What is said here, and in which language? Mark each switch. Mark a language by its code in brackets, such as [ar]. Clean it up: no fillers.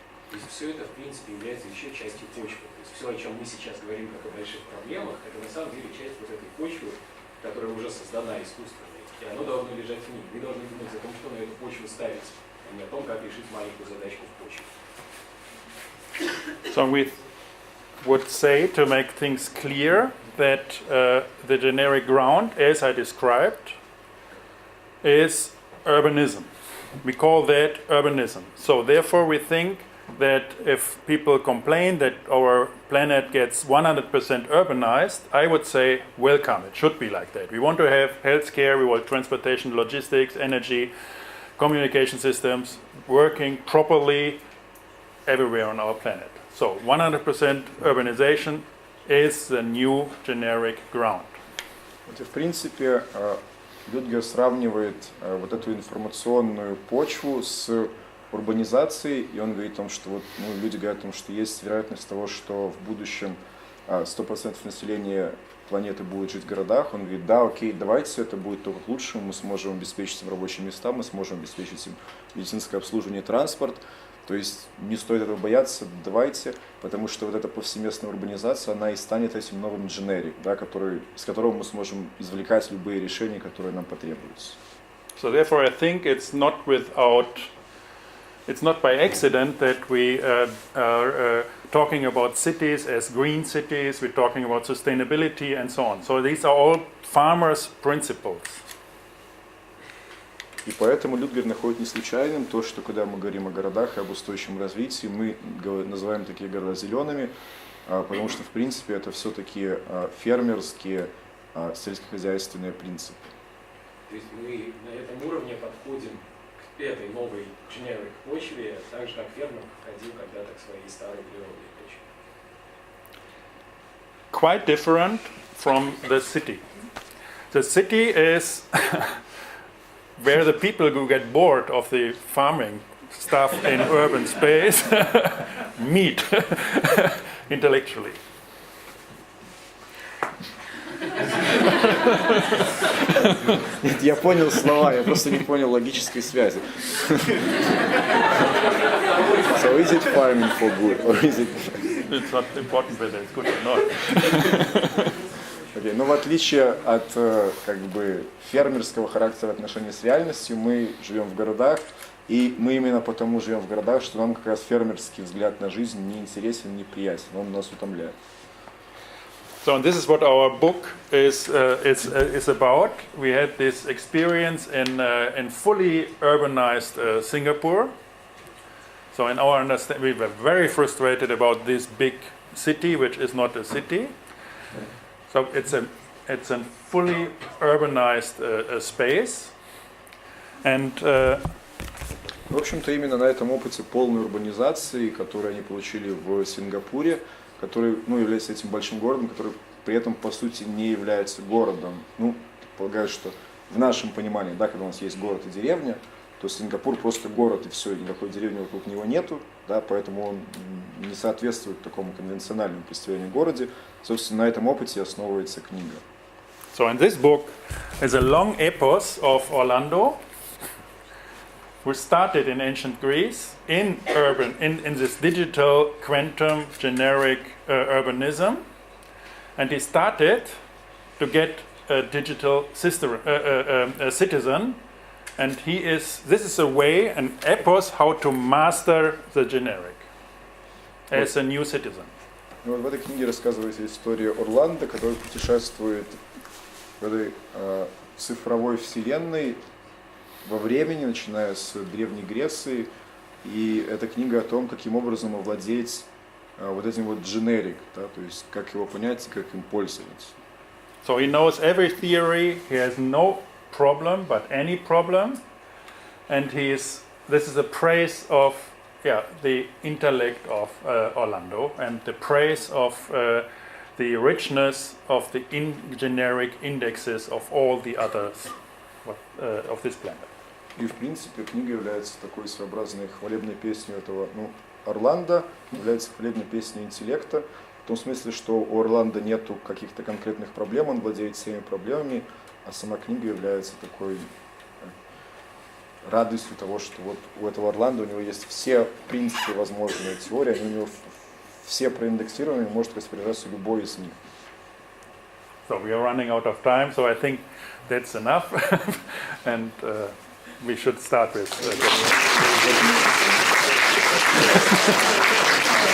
[ru] То есть все это, в принципе, является еще частью почвы. То есть все, о чем мы сейчас говорим, как о больших проблемах, это на самом деле часть вот этой почвы, которая уже создана искусственно. И оно должно лежать в ней. Вы должны думать о том, что на эту почву ставить, а не о том, как решить маленькую задачку в почве. [en] So we would say, to make things clear, that the generic ground, as I described, is urbanism. We call that urbanism. So therefore we think that if people complain that our planet gets 100% urbanized, I would say, welcome, it should be like that. We want to have healthcare, we want transportation, logistics, energy, communication systems working properly everywhere on our planet. So 100% urbanization is the new generic ground. [ru] В принципе, Людгер сравнивает вот эту информационную почву с урбанизацией, и он говорит о том, что вот, люди говорят о том, что есть вероятность того, что в будущем 100% населения планеты будет жить в городах. Он говорит, да, окей, давайте, это будет только к лучшему, мы сможем обеспечить им рабочие места, мы сможем обеспечить им медицинское обслуживание, транспорт. То есть не стоит этого бояться, давайте, потому что вот эта повсеместная урбанизация, она и станет этим новым generic, да, с которого мы сможем извлекать любые решения, которые нам потребуются. [en] So therefore I think it's not by accident that we are talking about cities as green cities, we're talking about sustainability and so on. So these are all farmers' principles. [ru] И поэтому Людгер находит не случайным то, что когда мы говорим о городах и об устойчивом развитии, мы называем такие города зелеными, потому что, в принципе, это все-таки фермерские, сельскохозяйственные принципы. То есть мы на этом уровне подходим к этой новой generic почве, так же, как фермер подходил когда-то к своей старой природной почве. [en] Quite different from the city. The city is where the people who get bored of the farming stuff in urban space meet intellectually. [ru] Нет, я понял слова, я просто не понял логической связи. [en] So is it farming for good, or is it... It's not important whether it's good or not. Okay. [ru] Но в отличие от фермерского характера отношений с реальностью, мы живем в городах, и мы именно потому живем в городах, что нам как раз фермерский взгляд на жизнь не интересен, не приятен, он нас утомляет. [en] So and this is what our book is about. We had this experience in fully urbanized Singapore. So in our understanding, we were very frustrated about this big city, which is not a city. So it's a fully urbanized space, and [ru] в общем-то, именно на этом опыте полной урбанизации, который они получили в Сингапуре, который является этим большим городом, который при этом, по сути, не является городом. Полагаю, что в нашем понимании, да, когда у нас есть город и деревня, то Сингапур просто город, и все, никакой деревни вокруг него нету, да, поэтому он не соответствует такому конвенциональному представлению о городе. Собственно, на этом опыте основывается книга. [en] So in this book is a long epos of Orlando, who started in ancient Greece in this digital quantum generic urbanism, and he started to get a digital citizen, and this is a way, an epos, how to master the generic as a new citizen. [ru] В этой книге рассказывается история Орландо, который путешествует в этой цифровой вселенной во времени, начиная с Древней Греции, и эта книга о том, каким образом овладеть вот этим вот generic, да, то есть как его понять и как им пользоваться. [en] So he knows every theory, he has no problem, but any problem, and this is a praise of the intellect of Orlando, and the praise of the richness of the generic indexes of all the others of this planet. [ru] И в принципе книга является такой своеобразной хвалебной песней этого, Орландо является хвалебной песней интеллекта, в том смысле, что у Орландо нету каких-то конкретных проблем, он владеет всеми проблемами, а сама книга является такой радостью того, что вот у этого Орландо у него есть все, в принципе, возможные теории, они у него все проиндексированы, может распоряжаться любой из них. [en] So we are running out of time, so I think that's enough, and we should start with.